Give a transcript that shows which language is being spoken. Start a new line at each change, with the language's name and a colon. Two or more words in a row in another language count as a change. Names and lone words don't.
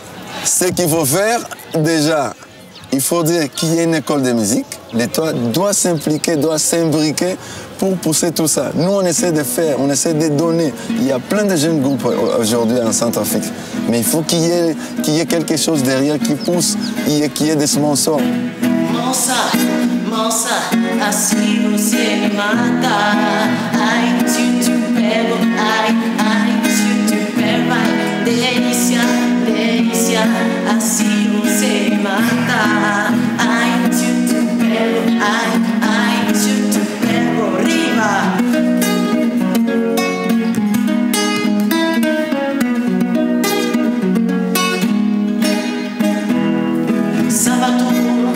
French: Ce qu'il faut faire, déjà, il faut dire qu'il y a une école de musique. L'État doit s'impliquer, doit s'imbriquer pour pousser tout ça. Nous, on essaie de faire, on essaie de donner. Il y a plein de jeunes groupes aujourd'hui en Centrafrique. Mais il faut qu'il y ait quelque chose derrière qui pousse, qu'il y ait des sponsors.
Portuguese: Moça, assim você me mata. Ai, se te pego, ai, se te pego, ai, delícia, delícia, assim você me mata. Ai, se te pego, ai, se te pego, riba.
French: Ça va tout.